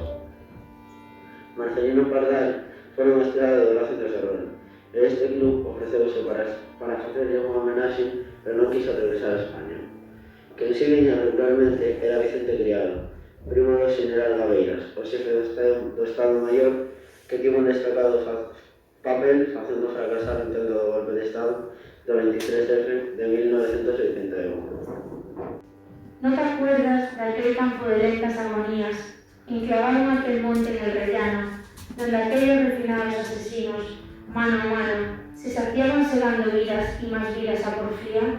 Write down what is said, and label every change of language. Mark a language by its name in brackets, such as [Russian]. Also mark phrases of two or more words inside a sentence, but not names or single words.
[Galician] Marcelino Pardal foi unha estrela do Horacio de Serrón, e este club ofreceuse para facerlle unha homenaxe, pero non quiso regresar a España. Quen si viña regularmente era Vicente Criado, primo do xeneral Gabeiras, o xefe do Estado Maior, que tivo un destacado papel facendo fracasar o intento do golpe de Estado do 23F de 1981. [Spanish] ¿No te acuerdas de aquel campo de lentas agonías, enclavado en aquel monte en el rellano, donde aquellos refinados asesinos, mano a mano, se saciaban segando vidas y más vidas a porfía?